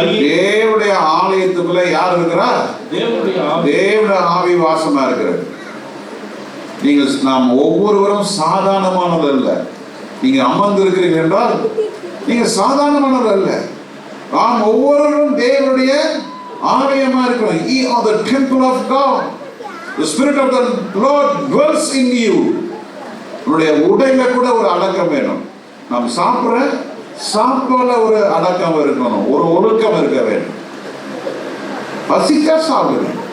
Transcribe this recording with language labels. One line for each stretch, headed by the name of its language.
Tamil: தேவனுடைய ஆலயத்துக்குள்ள யார் இருக்கிறார்? தேவனுடைய ஆவி வாசமா இருக்கிறார். நீங்கள் நாம் ஒவ்வொருவரும் சாதாரணமானது அல்ல. நீங்க அமர்ந்து இருக்கிறீர்கள் என்றால் நீங்க சாதாரணமானது அல்ல. நாம் ஒவ்வொருவரும் தேவனுடைய ஆலயமா இருக்கிறோம்.
English: Ye are the temple of God. The spirit of the Lord dwells in you.
Tamil: உங்களுடைய உடையில கூட ஒரு அடக்கம் வேணும். நாம் சாப்பிட ஒரு அடக்கம் இருக்கணும், ஒரு ஒழுக்கம் இருக்க வேண்டும். பசிச்சா சாப்பிடுங்க.